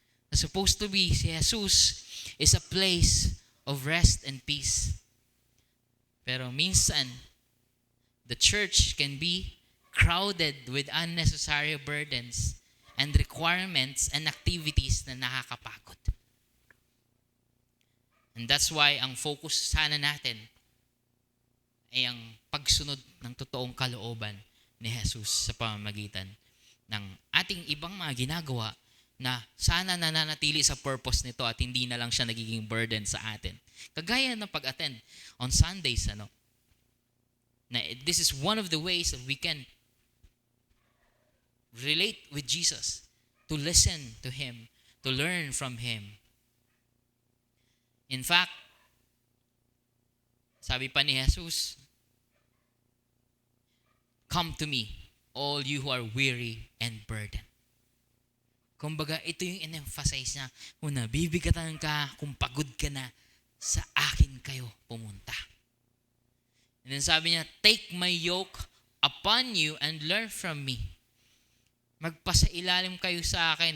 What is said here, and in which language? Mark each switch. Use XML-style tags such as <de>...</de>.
<en>Na supposed to be, si Jesus is a place of rest and peace. Pero minsan, the church can be crowded with unnecessary burdens and requirements and activities</en> <tl>na nakakapagod.</tl> <en>And that's why</en> <tl>ang focus sana natin ay ang pagsunod ng totoong kalooban ni Jesus sa pamamagitan ng ating ibang mga ginagawa na sana nananatili sa purpose nito at hindi na lang siya nagiging burden sa atin. Kagaya ng pag-attend</tl> <en>on Sundays, na this is one of the ways that we can relate with Jesus, to listen to Him, to learn from Him. In fact,</en> <tl>sabi pa ni Jesus,</tl> <en>"Come to me, all you who are weary and burdened."</en> <tl>Kumbaga, ito yung in-emphasize niya, kung nabibigatan ka, kung pagod ka na, sa akin kayo pumunta.</tl> <en>And then</en> <tl>sabi niya,</tl> <en>"Take my yoke upon you and learn from me."</en> <tl>Magpasailalim kayo sa akin.</tl>